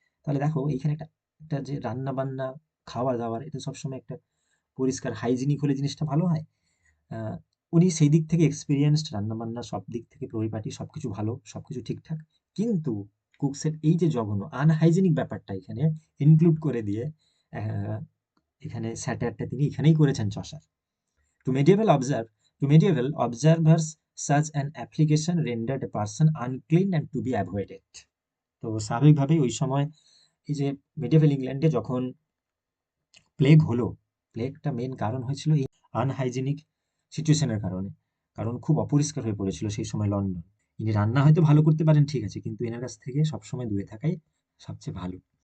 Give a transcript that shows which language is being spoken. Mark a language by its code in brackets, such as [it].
[bn] তাহলে দেখো এইখানে একটা একটা যে রান্না বান্না খাওয়া দাওয়ার এটা সবসময় একটা পরিষ্কার হাইজিনিক হলে জিনিসটা ভালো হয়। আহ, উনি সেই দিক থেকে এক্সপিরিয়েন্সড, রান্না বান্না সব দিক থেকে পরিপাটি, সবকিছু ভালো, সবকিছু ঠিকঠাক। কিন্তু কুকসের এই যে জঘন্য আনহাইজেনিক ব্যাপারটা এখানে ইনক্লুড করে দিয়ে আহ, এখানে স্যাটারটা তিনি এখানেই করেছেন Chaucer. [en] To medieval observe, to medieval observers, such an application rendered a person unclean and to be avoided. [bn] তো স্বাভাবিকভাবেই ওই সময় এই যে মেডিয়েভাল ইংল্যান্ডে যখন প্লেগ হলো, প্লেগটা মেন কারণ হয়েছিল এই আনহাইজেনিক সিচুয়েশনের কারণে। কারণ খুব অপরিষ্কার হয়ে পড়েছিল সেই সময় লন্ডন। ইনি রান্না হয়তো ভালো করতে পারেন ঠিক আছে, কিন্তু এনার কাছ থেকে সবসময় দূরে থাকাই সবচেয়ে ভালো।